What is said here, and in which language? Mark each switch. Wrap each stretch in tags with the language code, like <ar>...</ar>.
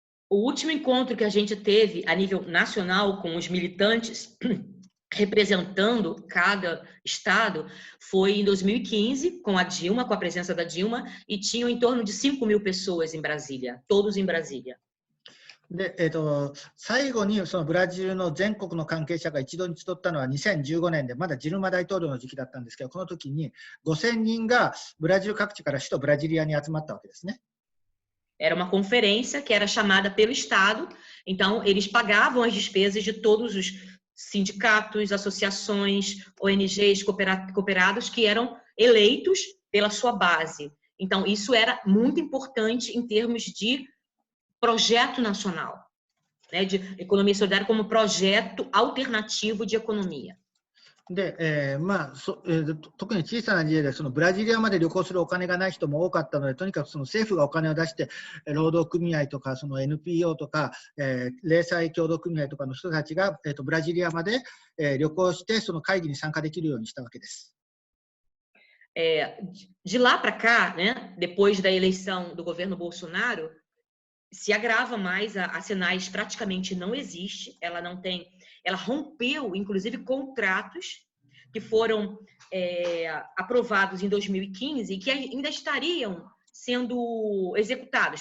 <pt>O último encontro que a gente teve a nível nacional com os militantes representando cada estado foi em 2015 com a Dilma, com a presença da Dilma, e tinham em torno de 5.000 pessoas em Brasília, todos em Brasília.</pt> <ja>で最後にそのブラジルの全国の関係者が一度に集ったのは2015年で、まだジルマ大統領の時期だったんですけど、この時に5000人がブラジル各地から首都ブラジリアに集まったわけですね。</ja> <pt>Era uma conferência que era chamada pelo Estado, então eles pagavam as despesas de todos os sindicatos, associações, ONGs, cooperados que eram eleitos pela sua base. Então isso era muito importante em termos de projeto nacional, né, de economia solidária como projeto alternativo de economia.</pt> <ja>で、特に小さな事例でそのブラジリアまで旅行するお金がない人も多かったので、とにかくその政府がお金を出して労働組合とかその NPO とか、零細協同組合とかの人たちが、ブラジリアまで、旅行してその会議に参加できるようにしたわけです。</ja> <pt>De lá para cá, né, depois da eleição do governo Bolsonaro, se agrava mais, a Senais praticamente não existe, ela rompeu, inclusive, contratos que foram aprovados em 2015 e que ainda estariam sendo executados.</pt>